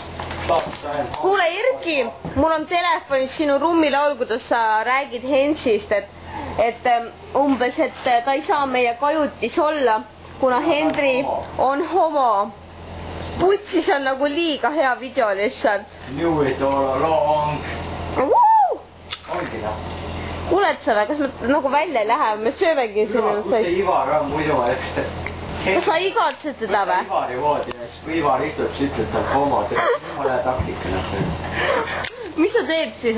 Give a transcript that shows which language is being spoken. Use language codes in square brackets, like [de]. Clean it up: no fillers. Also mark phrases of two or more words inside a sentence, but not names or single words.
[et] Kuule, Erki, mul on telefonis sinu rummilaul, kuidas sa räägid Hensist, et umbes, et ta ei saa meie kajutis olla, kuna Hendri on homo. Putsis on nagu liiga hea video lihtsalt. [en] Knew it all along. [et] Ongi noh. Kuuled sa, kas me nagu välja ei lähe, me söömegi sinu kus see Ivar on muidu, eks kas sa igatsed teda või? Ivari voodines, kui Ivar istub, siis ütleb ta homo, jumala taktika. Mis sa teeb siis?